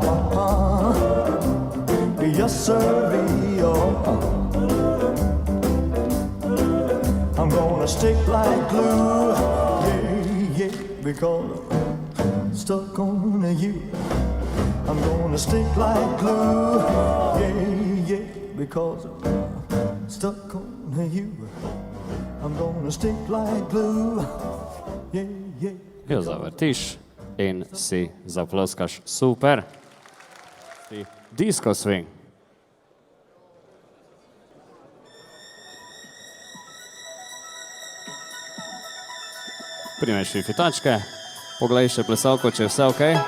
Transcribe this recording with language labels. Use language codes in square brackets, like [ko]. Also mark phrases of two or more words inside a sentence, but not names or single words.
[en] Yes, sir, I'm gonna stick like glue, yeah, yeah, because I'm stuck on you. I'm gonna stick like glue, yeah, yeah, because I'm stuck on you. I'm gonna stick like glue, yeah, yeah. [sl] Jo zavrtiš in si zaploskaš. Super. Si [en] disco swing. [sl] Primeš fitačke, poglej še plesalko, če je vse ok.